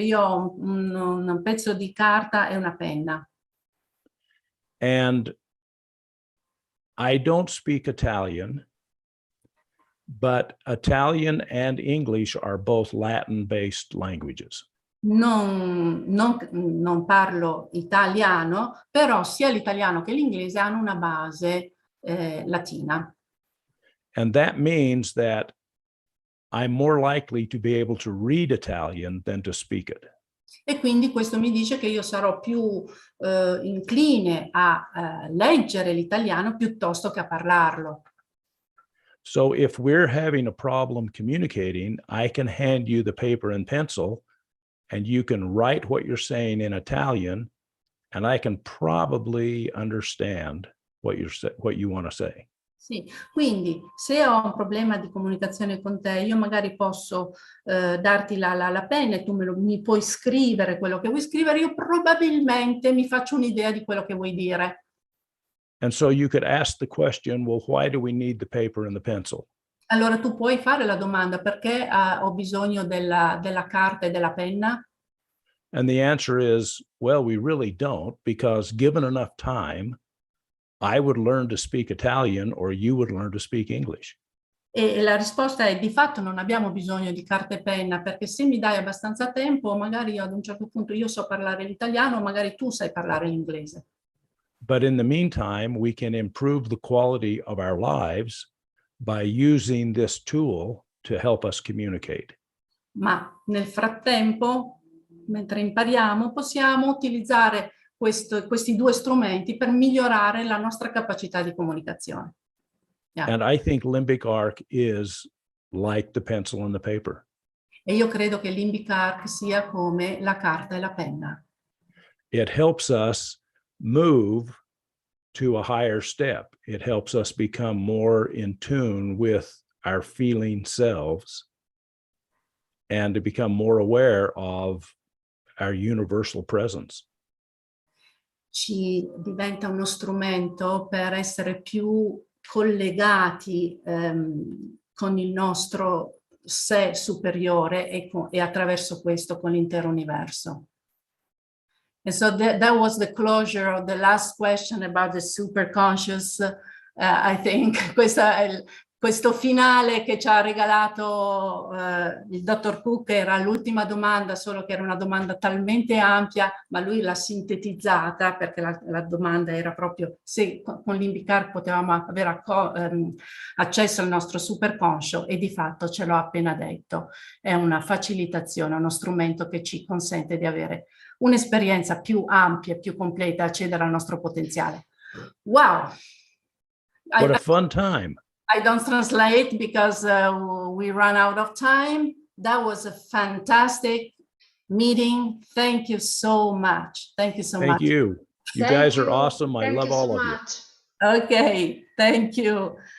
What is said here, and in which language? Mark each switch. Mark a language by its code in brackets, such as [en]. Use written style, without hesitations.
[it] Io ho un pezzo di carta e una penna. [en] And I don't speak Italian, but Italian and English are both Latin-based languages. [it] Non parlo italiano, però sia l'italiano che l'inglese hanno una base latina. [en] And that means that I'm more likely to be able to read Italian than to speak it. [it] E quindi questo mi dice che io sarò più incline a leggere l'italiano piuttosto che a parlarlo. [en] So if we're having a problem communicating, I can hand you the paper and pencil, and you can write what you're saying in Italian, and I can probably understand what you want to say. [it] Sì, quindi se ho un problema di comunicazione con te, io magari posso darti la penna e tu mi puoi scrivere quello che vuoi scrivere, io probabilmente mi faccio un'idea di quello che vuoi dire. [en] And so you could ask the question, well, why do we need the paper and the pencil? [it] Allora tu puoi fare la domanda, perché ho bisogno della carta e della penna? [en] And the answer is, well, we really don't, because given enough time, I would learn to speak Italian or you would learn to speak English. [it] E la risposta è: di fatto non abbiamo bisogno di carta e penna, perché se mi dai abbastanza tempo, magari ad un certo punto io so parlare l'italiano, magari tu sai parlare l'inglese. [en] But in the meantime, we can improve the quality of our lives by using this tool to help us communicate. [it] Ma nel frattempo, mentre impariamo, possiamo utilizzare questi due strumenti per migliorare la nostra capacità di comunicazione. [en] Yeah. And I think limbic arc is like the pencil and the paper. [it] E io credo che limbic arc sia come la carta e la penna. [en] It helps us move to a higher step. It helps us become more in tune with our feeling selves and to become more aware of our universal presence. [it] Ci diventa uno strumento per essere più collegati con il nostro sé superiore e attraverso questo con l'intero universo. [en] And so that was the closure of the last question about the superconscious. I think [it] questo finale che ci ha regalato il dottor Cook era l'ultima domanda, solo che era una domanda talmente ampia, ma lui l'ha sintetizzata, perché la domanda era proprio se con l'Invicar potevamo avere accesso al nostro superconscio, e di fatto ce l'ho appena detto. È una facilitazione, uno strumento che ci consente di avere un'esperienza più ampia e più completa, accedere al nostro potenziale. [en] Wow! What a fun time. I don't translate because we run out of time. That was a fantastic meeting. Thank you so much. Thank you so much. Thank you. You guys are awesome. I love all of you. Okay, thank you.